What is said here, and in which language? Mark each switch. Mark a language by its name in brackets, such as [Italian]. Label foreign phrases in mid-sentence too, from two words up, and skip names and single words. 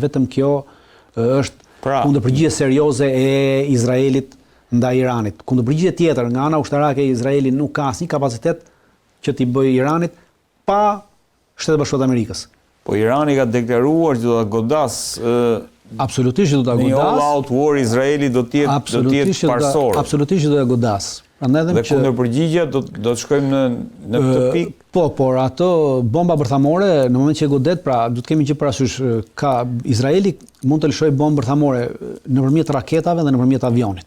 [Albanian] Vetëm kjo është kundërpërgjigje serioze e Izraelit ndaj Iranit. Kundërpërgjigje tjetër nga ana ushtarake e Izraelit nuk ka asnjë kapacitet që t'i bëjë Iranit pa Shtetet Bashkuara të Amerikës. Po Irani ka deklaruar që do ta godas absolutisht do ta godas. Një [English] all-out war [Albanian] Izraeli do të jetë parsor. Absolutisht do ta godas. Dhe kundërpërgjigja do të shkojmë në këtë pikë. Po, por ato bomba bërthamore në moment që e godet, pra do të kemi që parasysh ka Izraeli mund të lëshojë bombë bërthamore nëpërmjet raketave dhe nëpërmjet avionit.